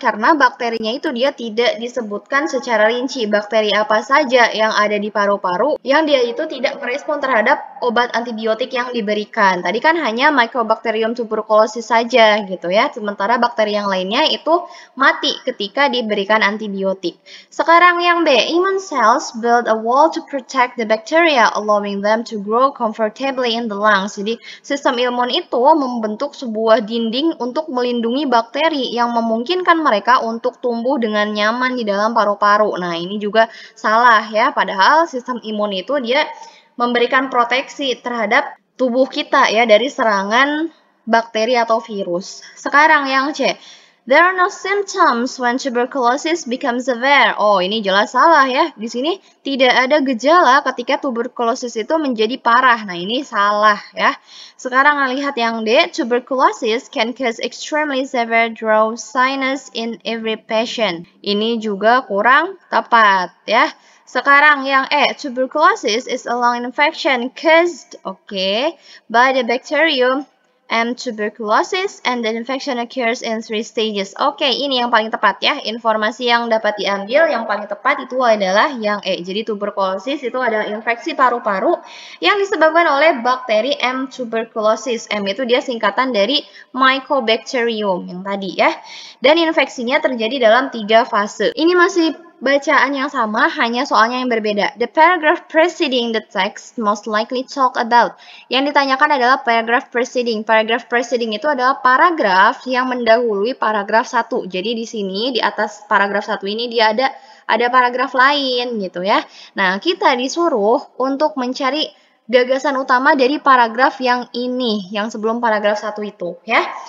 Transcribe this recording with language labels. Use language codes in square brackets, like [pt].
[id] Karena bakterinya itu dia tidak disebutkan secara rinci. Bakteri apa saja yang ada di paru-paru yang dia itu tidak merespon terhadap obat antibiotik yang diberikan. Tadi kan hanya Mycobacterium tuberculosis saja gitu ya. Sementara bakteri yang lainnya itu mati ketika diberikan antibiotik. Sekarang yang B, [en] immune cells build a wall to protect the bacteria, allowing them to grow comfortably in the lungs. [id] Jadi, sistem imun itu membentuk sebuah dinding untuk melindungi bakteri yang memungkinkan mereka untuk tumbuh dengan nyaman di dalam paru-paru. Nah, ini juga salah ya, padahal sistem imun itu dia memberikan proteksi terhadap tubuh kita ya dari serangan bakteri atau virus. [en] Sekarang yang C, There are no symptoms when tuberculosis becomes severe. [id] Oh, ini jelas salah ya. Di sini tidak ada gejala ketika tuberkulosis itu menjadi parah. Nah, ini salah ya. Sekarang lihat yang D. [en] Tuberculosis can cause extremely severe dry sinus in every patient. [id] Ini juga kurang tepat ya. Sekarang yang E. [en] Tuberculosis is a lung infection caused, by the bacterium tuberculosis and the infection occurs in 3 stages. [id] Ini yang paling tepat ya. Informasi yang dapat diambil yang paling tepat itu adalah yang E. Jadi tuberkulosis itu adalah infeksi paru-paru yang disebabkan oleh bakteri M. tuberculosis. M itu dia singkatan dari Mycobacterium yang tadi ya. Dan infeksinya terjadi dalam 3 fase. Ini masih bacaan yang sama, hanya soalnya yang berbeda. [en] The paragraph preceding the text most likely talk about. [id] Yang ditanyakan adalah paragraph preceding. Paragraph preceding itu adalah paragraf yang mendahului paragraf 1. Jadi di sini, di atas paragraf 1 ini dia ada paragraf lain gitu ya. Nah, kita disuruh untuk mencari gagasan utama dari paragraf yang ini, yang sebelum paragraf 1 itu ya.